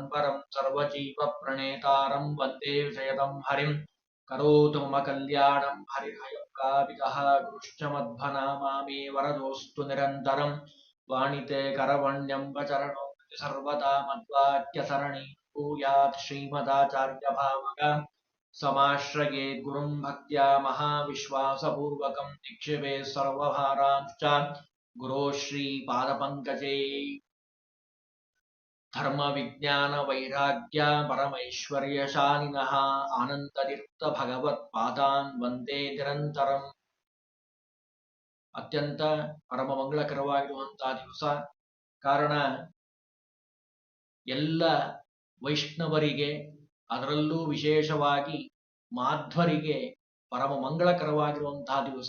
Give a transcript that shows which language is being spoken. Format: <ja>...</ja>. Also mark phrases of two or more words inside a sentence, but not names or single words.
<sa>परं सर्वजीवप्रणेतारं वन्दे विजयदं हरिं करोतु मम कल्याणं हरिर्हयङ्काविदः गुरुश्च मध्वनामा मे वरदोऽस्तु निरन्तरं वाणिते करवण्यम्बचरणो सर्वदा मद्वाक्यसरणि भूयात् श्रीमदाचार्यभावग समाश्रयेत् गुरुं भक्त्या महाविश्वासपूर्वकं निक्षिपेत् सर्वभारांश्च गुरो श्रीपादपङ्कजे। धर्म विज्ञान वैराग्य परमैश्वर्यशालिनः आनन्दतीर्थ भगवत्पादान् वन्दे निರಂತರಂ।</sa> <kn>ಅತ್ಯಂತ ಪರಮ ಮಂಗಳಕರವಾಗಿರುವಂತಹ ದಿವಸ. ಕಾರಣ ಎಲ್ಲ ವೈಷ್ಣವರಿಗೆ, ಅದರಲ್ಲೂ ವಿಶೇಷವಾಗಿ ಮಾಧ್ವರಿಗೆ ಪರಮ ಮಂಗಳಕರವಾಗಿರುವಂತಹ ದಿವಸ.</kn>